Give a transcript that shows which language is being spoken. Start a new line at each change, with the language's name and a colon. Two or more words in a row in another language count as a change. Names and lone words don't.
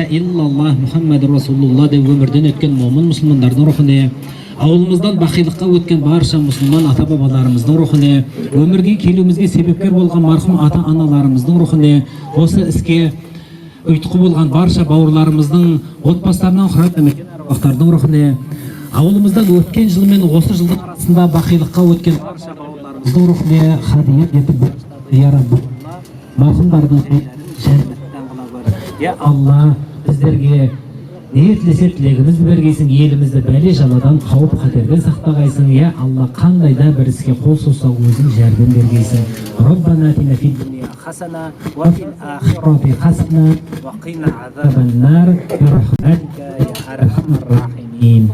Arabic: إلا الله محمد رسول الله
Kazakh: деп өмірден өткен момын мұсылмандардың рухіне, ауылымыздан бақилыққа өткен барша мұсылман ата-бабаларымыздың рухіне, өмірге келуімізге себепкер болған марқұм ата-аналарымыздың рухіне, осы іске ұйытқы болған барша бауырларымыздың отбасыларынан құрап өмірген аруақтардың рухіне, ауылымыздан өткен жыл мен осы жылдың арасында бақилыққа өткен барша бауырларымыздың рухіне хадият етіп, я Раббы, марқұмдардың жәннаттан қыла гөр. Я Алла, біздерге не тілесе тілегімізді бергейсің, елімізді бәле жаладан, қауіп қатерден сақтағайсың. Я Алла, қандай да бір іске қол созса өзің жәрдем бергейсің.
Arabic: ربنا آتنا في الدنيا حسنة وفي الآخرة حسنة وقنا عذاب النار برحمتك يا أرحم الراحمين.